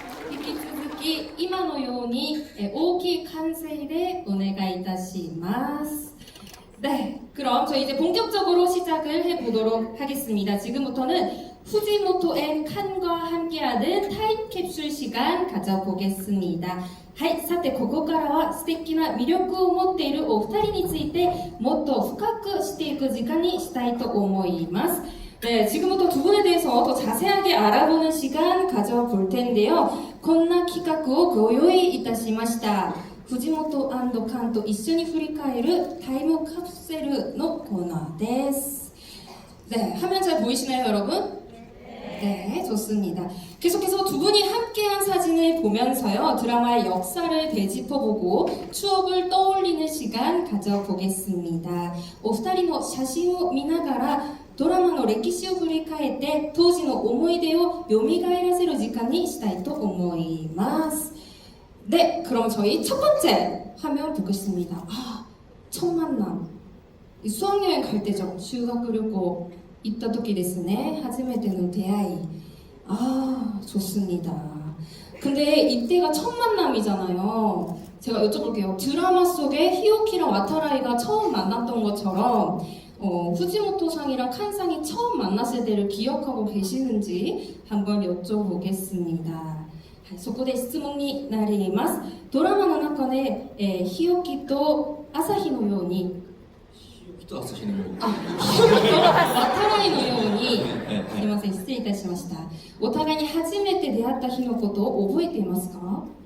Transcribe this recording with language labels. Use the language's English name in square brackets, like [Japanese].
[Japanese] 引き続き今のように大きい歓声でお願いいたします. [Korean] 네, 그럼 저희 이제 본격적으로 시작을 해보도록 하겠습니다. 지금부터는 후지모토 앤 칸과 함께하는 타임캡슐 시간 가져보겠습니다. [Japanese] はい、さてここからは素敵な魅力を持っているお二人についてもっと深くしていく時間にしたいと思います. [Korean] 네, 지금부터 두 분에 대해서 더 자세하게 알아보는 시간 가져볼 텐데요. [Japanese] こんな企画をご用意いたしました.후지모토 &칸と一緒に振り返るタイムカプセルのコーナーです. [Korean] 네, 화면 잘 보이시나요, 여러분? 네, 좋습니다. 계속해서 두 분이 함께한 사진을 보면서요, 드라마의 역사를 되짚어보고 추억을 떠올리는 시간 가져보겠습니다. [Japanese] お二人の写真を見ながらドラマの歴史を振り返って当時の思い出を蘇らせる時間にしたいと思います. [Korean] 네, 그럼 저희 첫 번째 화면 보겠습니다. 첫 만남. 수학여행 갈 때죠. [Japanese] 修学旅行 行った時ですね. 初めての出会い.좋습니다. [Korean] 근데 이때가 첫 만남이잖아요. 제가 여쭤볼게요. 드라마 속에 히오키랑 와타라이가 처음 만났던 것처럼 후지모토 상이랑 칸 상이 처음 만났을 때를 기억하고 계시는지 한번 여쭤보겠습니다. [Japanese] そこで質問になります。ドラマの中で、日置と朝日のように日置と朝日のように日置と渡来のようにすみません失礼いたしました。お互いに初めて出会った日のことを覚えていますか？